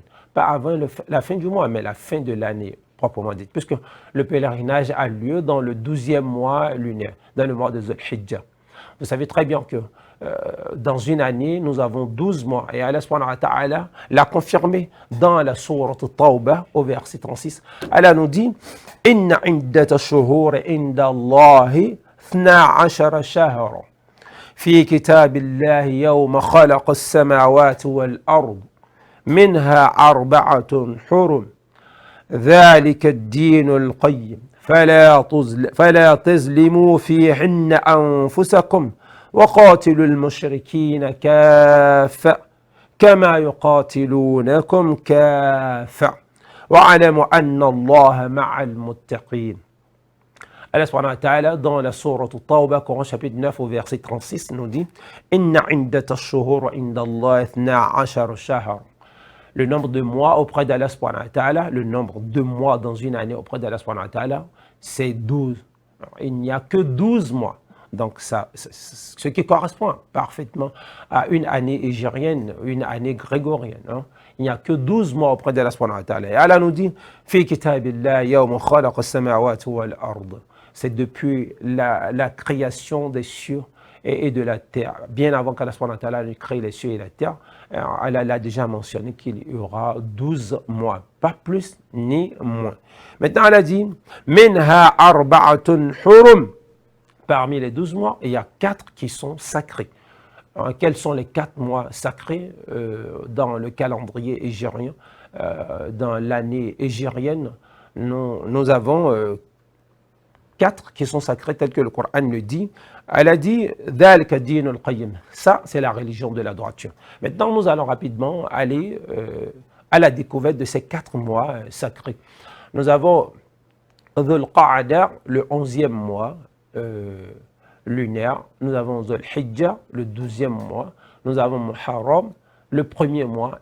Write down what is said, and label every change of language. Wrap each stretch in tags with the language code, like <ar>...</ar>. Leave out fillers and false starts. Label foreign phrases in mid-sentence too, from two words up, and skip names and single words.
<fr>Pas avant la fin du mois, mais la fin de l'année proprement dite, puisque le pèlerinage a lieu dans le 12e mois lunaire, dans le mois de Dhul-Hijjah. Vous savez très bien que dans une année, nous avons 12 mois, et Allah</fr> <ar>سبحانه وتعالى</ar> <fr>l'a confirmé dans la sourate Tawbah, au verset 36. Allah nous dit «</fr> <ar>إن عدة الشهور عند الله 12 شهرا في كتاب الله يوم خلق السماوات والأرض منها أربعة حرم ذلك الدين القيم فلا تظلموا فيهن أنفسكم وقاتلوا المشركين كافة كما يقاتلونكم كافة واعلموا أن الله مع المتقين. الله سبحانه وتعالى,</ar> <fr>dans la sourate Tawbah, Coran chapitre 9 au verset 36, nous dit</fr> <ar>إن عدة الشهور عند الله 12 شهر.</ar> <fr>Le nombre de mois auprès d'Allah</fr> <ar>سبحانه وتعالى,</ar> <fr>le nombre de mois dans une année auprès d'Allah</fr> <ar>سبحانه وتعالى,</ar> <fr>c'est 12. Alors, il n'y a que 12 mois. Donc, ça, ce qui correspond parfaitement à une année égérienne, une année grégorienne. Hein. Il n'y a que 12 mois auprès d'Allah</fr> <ar>سبحانه وتعالى.</ar> <fr>Et Allah nous dit</fr> <ar>في كتاب الله يوم خلق السماوات والأرض.</ar> <fr>C'est depuis la création des cieux et de la terre. Bien avant qu'Allah</fr> <ar>سبحانه وتعالى</ar> <fr>ne crée les cieux et la terre, Allah a déjà mentionné qu'il y aura 12 mois, pas plus ni moins. Maintenant, Allah dit</fr> <ar>منها أربعة حرم.</ar> <fr>Parmi les 12 mois, il y a 4 qui sont sacrés. Alors, quels sont les 4 mois sacrés dans le calendrier égérien, dans l'année égérienne? Nous avons 4 qui sont sacrés tels que le Coran le dit. Elle a dit</fr> <ar>ذلك الدين القيم.</ar> <fr>Ça, c'est la religion de la droiture. Maintenant, nous allons rapidement aller à la découverte de ces 4 mois sacrés. Nous avons Dhul Qa'ada, le 11e mois lunaire. Nous avons Dhul Hijjah, le 12e mois. Nous avons Muharram, le 1er mois.</fr>